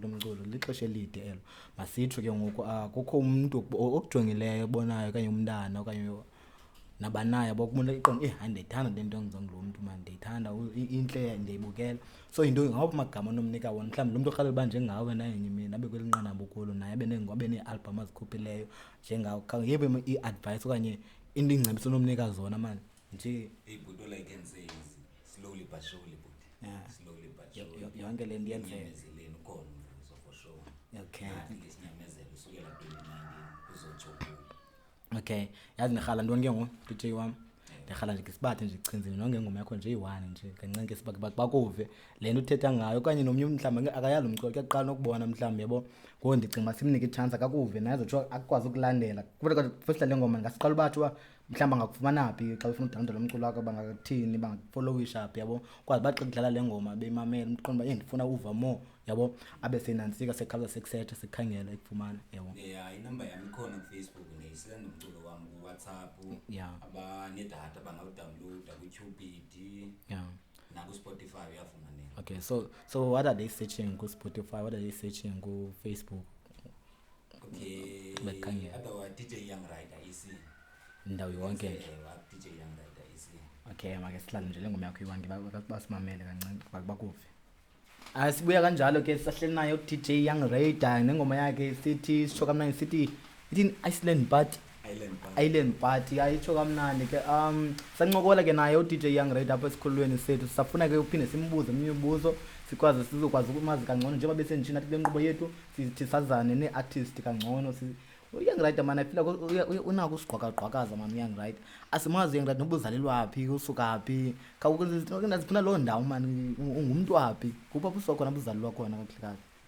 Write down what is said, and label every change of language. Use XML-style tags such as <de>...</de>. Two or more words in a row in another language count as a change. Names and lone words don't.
<xh>lomculo lixesha elide elo masitsho ke ngoku akukho umuntu okujongileyo obonayo okanye umntana okanye nabanaye bokubona iqondo hayi ndiyithanda le nto ngizonke lo muntu man ndiyithanda inhle ndiyibukela so into ngawuphi amagama onomnika wona mhlawumbi lo muntu oqala uba njengawe naye mina abe kwelinqanaba kulo naye abe nee-album azikhuphileyo njengawo yebe i-advice okanye into ingcebiso onomnika zona mani nje</xh> <en>but all I can say is slowly but surely but Yeah. slowly but surely</en> <xh>yonke le nto iyenzeka inyamezelo ukhona umvuzo</xh> <en>for sure okay</en> <xh>nathi ngesinyamezelo usukela 2019 kuzotsho kuyo okay yazi nirhala ntoni ke ngoku DJ wami ndirhala nje ngesibathe nje ichinzini nonke ngoma yakho nje iyi-1 nje kancinci bakuve le nto uthetha ngayo okanye nomnye mhlawumbi akayali umculo kuyaqala nokubona mhlawumbi yabo ngoku ndicinga uba simnike itshansi akakuve naye zotsho akwazi ukulandela kufuneka first le ngoma ngasiqala uba athi uba mhlawumbi angakufumana phi xa ufuna udawunloda umculo wakho bangathini bangafollowisha phi yabo kwazi baxa kudlala le ngoma beyimamela umqondo uba ndifuna uva more yabo abe senantsika sekhawuza sekusetha sekukhangela ekufumana yabo yeah inamba yami ikhona kufacebook ndiyisenda umculo wami kuWhatsApp</xh> <en>Yeah.</en> <xh>abanedatha bangawudownloada kuCupid</xh> <en>yeah</en> <xh>nakuSpotify uyafumaneka</xh> <en>okay so what are they searching ku Spotify what are they searching ku Facebook okay</en> <xh>Bakhangela. otherwise DJ Young Rider isi indawo yonke nje DJ Young Rider isi okay make sihlale nje le ngoma yakho iwangi basimamele kancinci bakuve asibuya kanjalo ke sisahleli nayo DJ Young Raider nengoma yakhe sithi sisho kamnandi sithi ithi Island Party ayitsho kamnandi ke sancokola ke naye uDJ Young Raider apha esikhululweni sethu sisafuna ke uphinde simbuze eminye imibuzo sizokwazi ukumazi kangcono njengoba besenjini nathi le nkqubo yethu sithi sazane nee-artist kangcono uYoung Rider man afila unako usigqwakagqwakaza man uYoung Rider asimazi uYoung Rider noba uzalelwa phi usuka phi ndazifuna loo ndawo man ungumntu waphi kupha usuka khona uzalelwa khona kakhulukazi</xh>